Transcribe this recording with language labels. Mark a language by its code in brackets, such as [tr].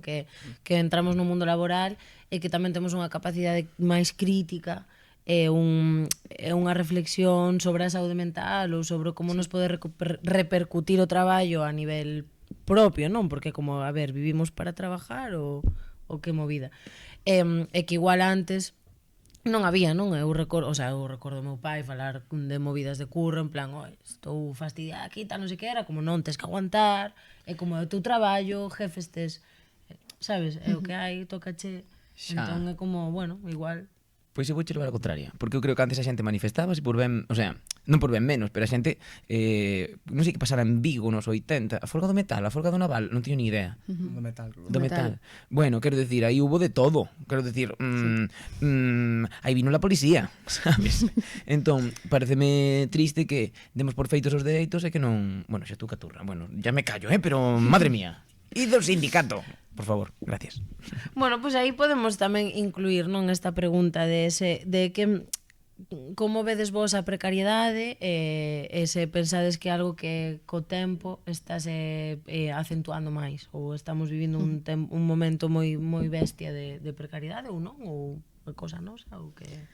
[gl] Que entramos no mundo laboral e que tamén temos unha capacidade máis crítica e unha reflexión sobre a saúde mental ou sobre como nos pode repercutir o traballo a nivel propio, non? Porque como, a ver, vivimos para trabajar ou que movida. E que igual antes non había, non? Eu recordo o meu pai falar de movidas de curro, en plan, oi, estou fastidiada aquí, tal, non sei que era, como non, tes que aguantar, é como é o teu traballo, jefes tes, sabes, é o que hai, tócache, entón é como, bueno, igual. Pois eu vou che levar a contraria, porque eu creo que antes a xente manifestábase por ben, o sea, non por ben menos, pero a xente non sei que pasara en Vigo nos 80, a folga do metal, a folga do naval, non teño ni idea. Do metal. Do metal. [es] Bueno, quero decir, aí hubo de todo. Quero decir, aí vino la policía, sabes? [gl] Entón, pareceme triste que demos por feitos os dereitos e que non... Bueno, xa tú caturra. [es] Bueno, ya me callo, pero madre mía. [gl] E do sindicato. Por favor, gracias. Bueno, pois aí podemos tamén incluir, non, esta pregunta de que como vedes vos a precariedade e se pensades que é algo que co tempo estase acentuando máis ou estamos vivindo un momento moi bestia de precariedade ou non, ou cosa nosa ou que...